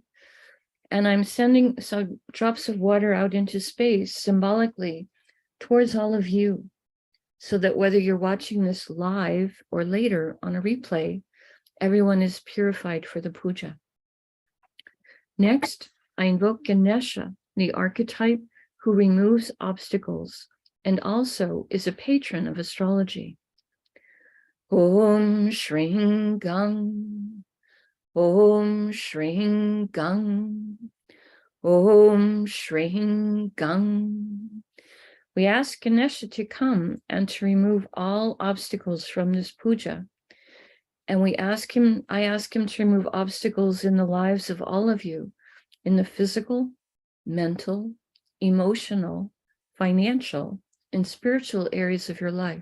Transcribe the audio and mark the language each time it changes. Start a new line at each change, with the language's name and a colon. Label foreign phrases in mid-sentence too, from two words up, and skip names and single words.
English: And I'm sending some drops of water out into space symbolically towards all of you, so that whether you're watching this live or later on a replay, everyone is purified for the puja. Next, I invoke Ganesha, the archetype who removes obstacles and also is a patron of astrology.
Sanskrit: Om Shring Gang, Om Shring Gang, Om Shring Gang.
English: We ask Ganesha to come and to remove all obstacles from this puja. And I ask him to remove obstacles in the lives of all of you, in the physical, mental, emotional, financial, and spiritual areas of your life.